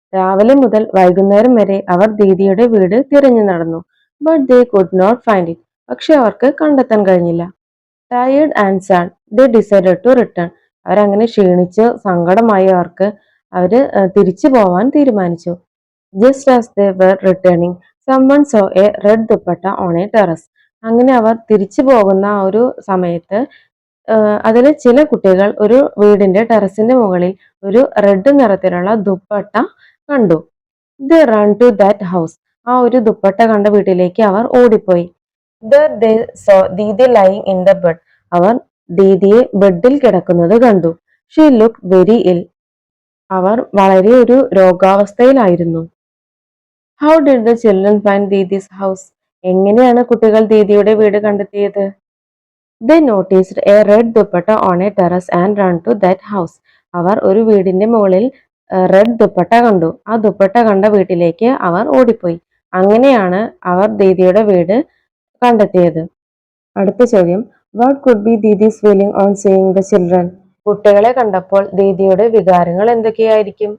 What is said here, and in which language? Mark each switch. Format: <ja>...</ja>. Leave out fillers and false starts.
<ml>രാവിലെ മുതൽ വൈകുന്നേരം വരെ അവർ ദീദിയുടെ വീട് തിരഞ്ഞു നടന്നു.</ml> <en>But they could not find it.</en> <ml>പക്ഷെ അവർക്ക് കണ്ടെത്താൻ കഴിഞ്ഞില്ല.</ml> <en>Tired and sad they decided to return.</en> <ml>അവരങ്ങനെ ക്ഷീണിച്ച് സങ്കടമായി അവര് തിരിച്ചു പോവാൻ തീരുമാനിച്ചു.</ml> <en>Just as they were returning someone saw a red dupatta on a terrace.</en> <ml>അങ്ങനെ അവർ തിരിച്ചു പോകുന്ന ആ ഒരു സമയത്ത് അതിൽ ചില കുട്ടികൾ ഒരു വീടിന്റെ ടെറസിന്റെ മുകളിൽ ഒരു റെഡ് നിറത്തിലുള്ള ദുപ്പട്ട കണ്ടു.</ml> <en>They run to that house.</en> <ml>ആ ഒരു ദുപ്പട്ട കണ്ട വീട്ടിലേക്ക് അവർ ഓടിപ്പോയി.</ml> <en>There they saw Didi lying in the bed.</en> <ml>അവർ ദീദിയെ ബെഡിൽ കിടക്കുന്നത് കണ്ടു.</ml> <en>She looked very ill.</en> <ml>അവർ വളരെ ഒരു രോഗാവസ്ഥയിലായിരുന്നു.</ml> <en>How did the children find Didi's house?</en> <ml>എങ്ങനെയാണ് കുട്ടികൾ ദീദിയുടെ വീട് കണ്ടെത്തിയത്?</ml> <en>They noticed a red dupatta on a terrace and ran to that house.</en> <ml>അവർ ഒരു വീടിന്റെ മുകളിൽ റെഡ് ദുപ്പട്ട കണ്ടു. ആ ദുപ്പട്ട കണ്ട വീട്ടിലേക്ക് അവർ ഓടിപ്പോയി. അങ്ങനെയാണ് അവർ ദീദിയുടെ വീട് കണ്ടെത്തിയത്. അടുത്ത ചോദ്യം,</ml> <en>What could be Didi's feeling on seeing the children?</en> <ml>കുട്ടികളെ കണ്ടപ്പോൾ ദീദിയുടെ വികാരങ്ങൾ എന്തൊക്കെയായിരിക്കും?</ml>